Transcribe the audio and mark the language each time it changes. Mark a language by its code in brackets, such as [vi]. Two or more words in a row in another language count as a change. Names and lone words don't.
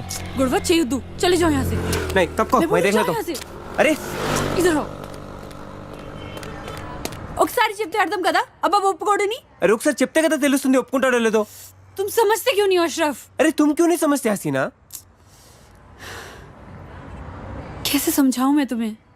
[te] గొడవ చేయొద్దు. [hi] चली जाओ यहाँ से. नहीं తప్పుకో, मैं देखलाता. అరే ఇధర్ आओ. [te] ఒకసారి చెప్తే అర్థం కదా అబ్బా ఒప్పుకోడని. అరే ఒకసారి చెప్తే కదా తెలుస్తుంది ఒప్పుకుంటాడో లేదో. [hi] तुम समझते क्यों नहीं हो अशरफ? अरे तुम क्यों नहीं समझते हसीना? कैसे समझाऊं मैं तुम्हें?